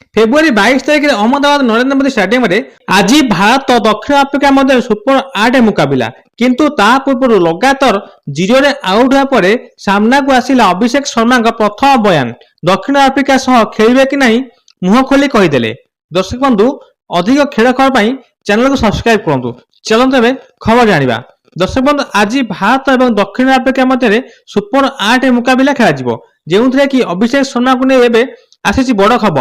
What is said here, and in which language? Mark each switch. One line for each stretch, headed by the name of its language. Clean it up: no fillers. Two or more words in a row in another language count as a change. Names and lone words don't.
Odia: ଫେବୃଆରୀ 22 ତାରିଖେ ଅହମଦାବାଦ ନରେନ୍ଦ୍ର ମୋଦୀ ଷ୍ଟାଡିୟମେ ଆଜ ଭାରତ ଓ ଦକ୍ଷିଣ ଆଫ୍ରିକା ମଧ୍ୟେ ସୁପର 8 ମୁକାବିଲା, କିନ୍ତୁ ତା ପୂର୍ବରୁ ଲଗାତାର 0ରେ ଆଉଟ୍ ହେବା ପରେ ସାମ୍ନାକୁ ଆସିଲା ଅଭିଷେକ ଶର୍ମାଙ୍କ ପ୍ରଥମ ବୟାନ। ଦକ୍ଷିଣ ଆଫ୍ରିକା ସହ ଖେଳିବେ କି ନାହିଁ ମୁହଁ ଖୋଲି କହିଦେଲେ। ଦର୍ଶକ ବନ୍ଧୁ, ଅଧିକ ଖେଳ ଖବର ପାଇଁ ଚ୍ୟାନେଲକୁ ସବସ୍କ୍ରାଇବ କରନ୍ତୁ। ଚାଲନ୍ତୁ ଏବେ ଖବର ଜାଣିବା। ଦର୍ଶକ ବନ୍ଧୁ, ଆଜି ଭାରତ ଏବଂ ଦକ୍ଷିଣ ଆଫ୍ରିକା ମଧ୍ୟରେ ସୁପର 8 ମୁକାବିଲା ଖେଳାଯିବ, ଯେଉଁଥିରେ କି ଅଭିଷେକ ଶର୍ମାଙ୍କୁ ନେଇ ଏବେ ଆସିଛି ବଡ଼ ଖବର।